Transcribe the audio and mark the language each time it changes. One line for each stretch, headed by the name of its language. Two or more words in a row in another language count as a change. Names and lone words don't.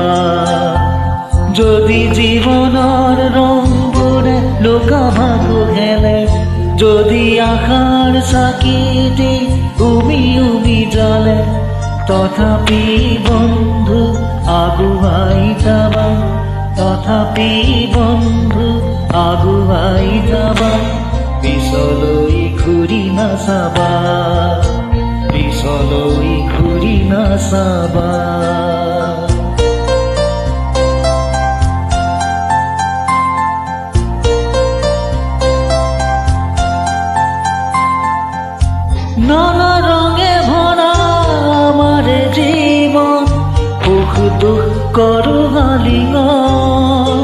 Assamese: যদি জীৱনৰ ৰংবোৰে লুকা-ভাকু খেলে, যদি আশাৰ চাকিতে উমি উমি জ্বলে, তথাপি বন্ধু আগুৱাই যাবা, তথাপি বন্ধু আগুৱাই যাবা, পিছলৈ ঘূৰি নাচাবা, পিছলৈ ঘূৰি নাচাবা।
Bangla: নানা রঙে ভরা আমার জীবন, সুখ দুঃখ করু আলিঙ্গন।